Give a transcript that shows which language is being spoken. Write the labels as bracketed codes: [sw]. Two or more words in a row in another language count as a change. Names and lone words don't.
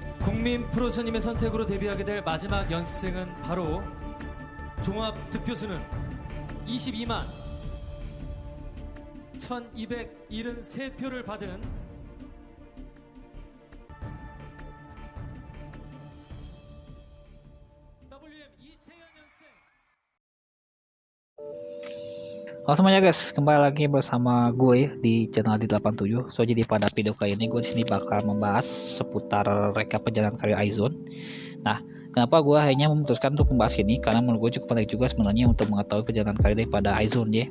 [ko] 국민 프로선임의 선택으로 데뷔하게 될 마지막 연습생은 바로 종합 득표수는 22만 1273표를 받은 WM 이채연 연습생. [id] Halo semuanya guys, kembali lagi bersama gue di channel D87. So jadi pada video kali ini gue disini bakal membahas seputar rekap perjalanan karir Aizone. Nah, kenapa gue akhirnya memutuskan untuk membahas ini? Karena menurut gue cukup menarik juga sebenarnya untuk mengetahui perjalanan karir daripada Aizone ya.